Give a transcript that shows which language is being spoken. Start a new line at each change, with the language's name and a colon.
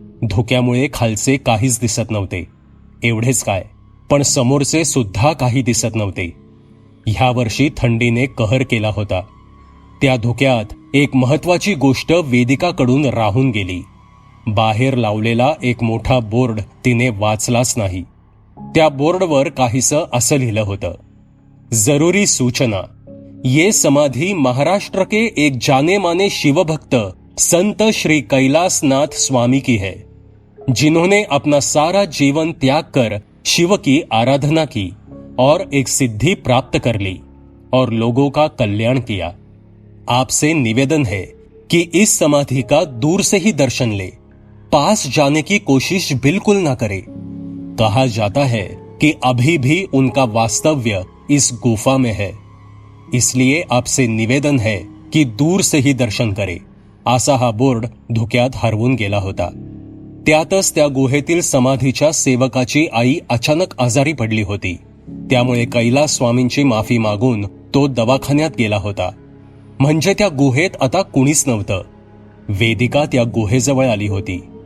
Marathi: धुक्यामुळे खालचे काहीच दिसत नव्हते. एवढेच काय, पण समोरचे सुद्धा काही दिसत नव्हते. ह्या वर्षी थंडीने कहर केला होता. त्या धुक्यात एक महत्वाची गोष्ट वेदिकाकडून राहून गेली. बाहेर लावलेला एक मोठा बोर्ड तिने वाचलाच नाही. त्या बोर्डवर काहीसं असं लिहिलं होतं,
Hindi: जरूरी सूचना, ये समाधि महाराष्ट्र के एक जाने माने शिव भक्त संत श्री कैलाशनाथ स्वामी की है, जिन्होंने अपना सारा जीवन त्याग कर शिव की आराधना की और एक सिद्धि प्राप्त कर ली और लोगों का कल्याण किया. आपसे निवेदन है कि इस समाधि का दूर से ही दर्शन ले, पास जाने की कोशिश बिल्कुल ना करे. कहा जाता है कि अभी भी उनका वास्तव्य इस गुफा में है, इसलिए आपसे निवेदन है की दूर से ही दर्शन करे.
Marathi: असा हा बोर्ड धुक्यात हरवून गेला होता. त्यातच त्या गुहेतील समाधीच्या सेवकाची आई अचानक आजारी पडली होती. त्यामुळे कैलास स्वामींची माफी मागून तो दवाखान्यात गेला होता. म्हणजे त्या गुहेत आता कुणीच नव्हतं. वेदिका त्या गुहेजवळ आली होती.